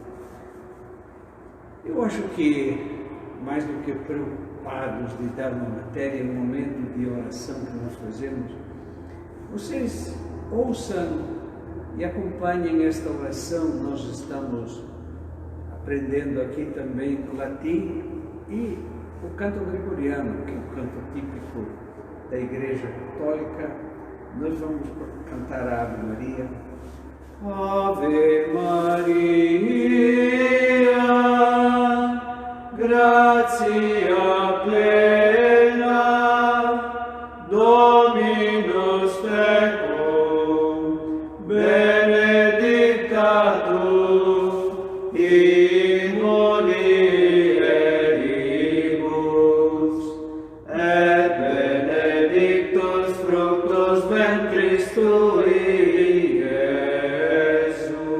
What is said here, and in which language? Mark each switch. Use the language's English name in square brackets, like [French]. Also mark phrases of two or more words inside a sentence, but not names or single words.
[Portuguese] Eu acho que, mais do que preocupados de dar uma matéria, um momento de oração que nós fazemos, vocês ouçam e acompanhem esta oração. Nós estamos aprendendo aqui também o latim e o canto gregoriano, que é o canto típico da Igreja Católica. Nós vamos cantar a Ave Maria. [Latin] Ave Maria, gratia plena, Dominus tecum, benedicta tu in mulieribus, et benedictus fructus ventris tui, Iesus.